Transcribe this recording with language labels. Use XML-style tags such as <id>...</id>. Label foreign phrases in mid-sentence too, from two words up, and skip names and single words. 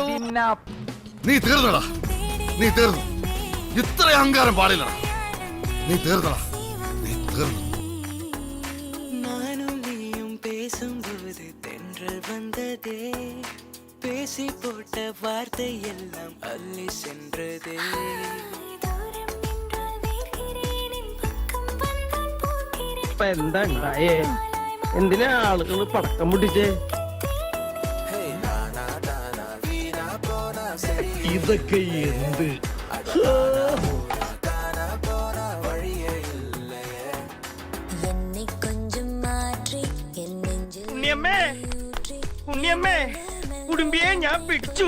<ml>നീ തീർന്നടാ, നീ തീർന്നു. ഇത്ര അഹങ്കാരം പാടില്ലടാ. നീ തീർന്നടാ, നീ തീർന്നു.</ml> <ta>நானும் நீயும் பேசும்போது தென்றல் வந்ததே, பேசி போட்ட வார்த்தை எல்லாம் அள்ளி சென்றதே.</ta> <ml>എന്താ ഉണ്ടായേ? എന്തിനാ ആളുകൾ പടക്കം പൊട്ടിച്ചേ? ഇതൊക്കെ എന്ത്? ഉണ്ണിയമ്മേ, ഉണ്ണിയമ്മേ, കുടുംബിയെ ഞാൻ പിടിച്ചു.</ml>